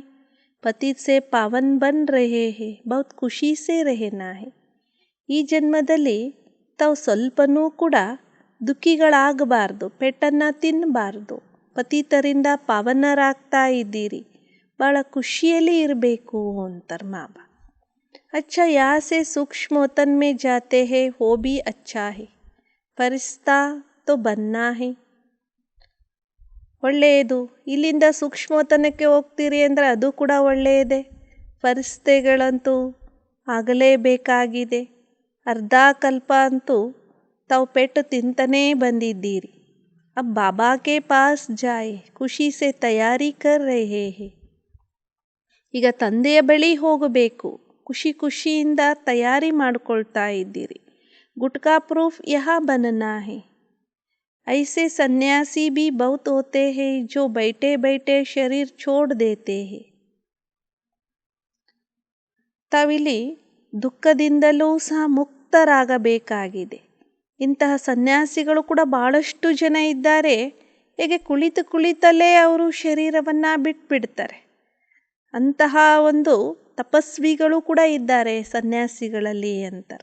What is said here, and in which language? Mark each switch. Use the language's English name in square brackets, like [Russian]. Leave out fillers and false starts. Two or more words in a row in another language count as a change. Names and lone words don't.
[Hindi] पतित से पावन बन रहे हैं. बहुत खुशी से रहना है. [Kannada] ಈ ಜನ್ಮದಲ್ಲಿ ತಾವು ಸ್ವಲ್ಪನೂ ಕೂಡ ದುಃಖಿಗಳಾಗಬಾರ್ದು, ಪೆಟ್ಟನ್ನು ತಿನ್ನಬಾರ್ದು. ಪತಿತರಿಂದ ಪಾವನರಾಗ್ತಾ ಇದ್ದೀರಿ, ಭಾಳ ಖುಷಿಯಲ್ಲಿ ಇರಬೇಕು ಅಂತಾರೆ ಬಾಬಾ. [Hindi] अच्छा यहाँ से सूक्ष्म वतन में जाते हैं वो भी अच्छा है. फरिश्ता तो बनना है. [Kannada] ಒಳ್ಳೆಯದು. ಇಲ್ಲಿಂದ ಸೂಕ್ಷ್ಮವತನಕ್ಕೆ ಹೋಗ್ತೀರಿ ಅಂದರೆ ಅದು ಕೂಡ ಒಳ್ಳೆಯದೇ. ಫರಿಸ್ತೆಗಳಂತೂ ಆಗಲೇಬೇಕಾಗಿದೆ. ಅರ್ಧ ಕಲ್ಪ ಅಂತೂ ತಾವು ಪೆಟ್ಟು ತಿಂತನೇ ಬಂದಿದ್ದೀರಿ. [Hindi] अब बाबा के पास जाए खुशी से तैयारी कर रहे हैं. [Kannada] ಈಗ ತಂದೆಯ ಬಳಿ ಹೋಗಬೇಕು. ಖುಷಿ ಖುಷಿಯಿಂದ ತಯಾರಿ ಮಾಡಿಕೊಳ್ತಾ ಇದ್ದೀರಿ. [Hindi] गुटका प्रूफ यह बनना है. ऐसे सन्यासी भी बहुत होते हैं जो बैठे बैठे शरीर छोड़ देते हैं. [Kannada] ತಾವಿಲ್ಲಿ ದುಃಖದಿಂದಲೂ ಸಹ ಮುಕ್ತರಾಗಬೇಕಾಗಿದೆ. ಇಂತಹ ಸನ್ಯಾಸಿಗಳು ಕೂಡ ಭಾಳಷ್ಟು ಜನ ಇದ್ದಾರೆ. ಹೇಗೆ ಕುಳಿತಲ್ಲೇ ಅವರು ಶರೀರವನ್ನು ಬಿಟ್ಬಿಡ್ತಾರೆ. ಅಂತಹ ಒಂದು ತಪಸ್ವಿಗಳು ಕೂಡ ಇದ್ದಾರೆ ಸನ್ಯಾಸಿಗಳಲ್ಲಿ ಅಂತಾರೆ.